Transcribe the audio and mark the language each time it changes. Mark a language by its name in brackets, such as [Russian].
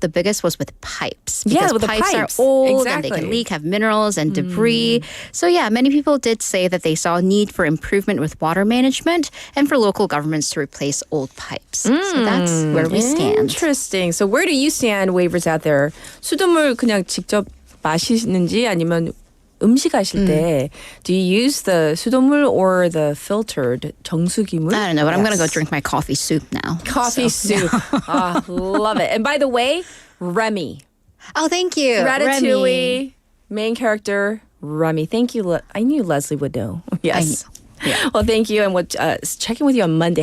[English] The biggest was with pipes. Because with pipes the are old and they can leak, have minerals and debris. So many people did say that they saw a need for improvement with water management and for local governments to replace old pipes. So that's where we stand. Interesting. So where do you stand, waivers out there? [Korean] 수돗물 그냥 직접 마시는지 아니면 음식하실 때 [English] do you use the [Korean] 수돗물 [English] or the filtered [Korean] 정수기물? [English] I don't know, but I'm going to go drink my coffee soup now. Coffee soup. Love it. And by the way, Remy. Oh, thank you. Ratatouille, Remy. main character, Remy. Thank you. I knew Leslie would know. Yes. Yeah. Well, thank you. And we'll check in with you on Monday.